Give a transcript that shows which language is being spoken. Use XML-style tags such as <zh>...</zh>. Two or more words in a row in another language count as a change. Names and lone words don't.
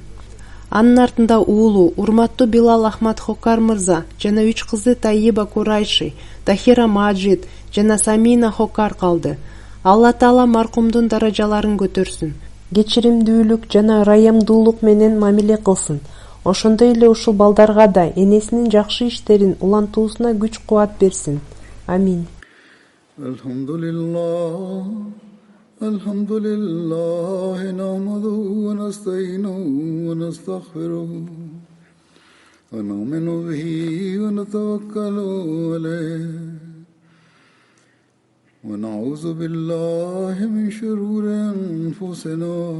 <ky>Анын артында уулу урматтуу Билал Ахмад Хоккар мырза жана 3 кызы Таиба Курайши, Тахира Маджид жана Самина Хоккар калды. Алла Таала маркумдун даражаларын көтөрсүн. Кечиримдүүлүк жана ырайымдуулук менен мамиле кылсын. Ошондой эле ушул балдарга да энесинин жакшы иштерин улантуусуна күч-кубат берсин. Амин.</ky> <ar>الحمد لله نحمده ونستعينه ونستغفره ونؤمن به ونتوكل عليه ونعوذ بالله من شرور أنفسنا</ar>